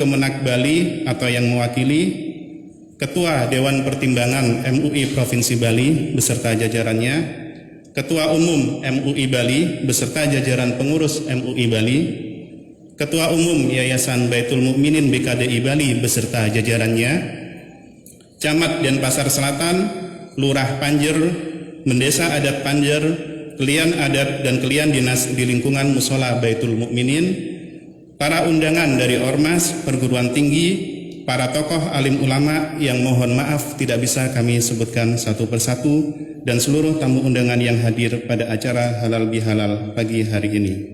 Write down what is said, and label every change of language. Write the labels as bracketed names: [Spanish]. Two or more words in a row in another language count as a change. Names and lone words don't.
[Indonesian] Kemenak Bali atau yang mewakili, Ketua Dewan Pertimbangan MUI Provinsi Bali beserta jajarannya, Ketua Umum MUI Bali beserta jajaran pengurus MUI Bali, Ketua Umum Yayasan Baitul Mukminin BKDI Bali beserta jajarannya, Camat Denpasar Selatan, Lurah Panjer, Mendesa Adat Panjer, Kelian Adat dan Kelian Dinas di lingkungan Musola Baitul Mukminin, para undangan dari Ormas, perguruan tinggi, para tokoh alim ulama yang mohon maaf tidak bisa kami sebutkan satu persatu, dan seluruh tamu undangan yang hadir pada acara Halal Bihalal pagi hari ini.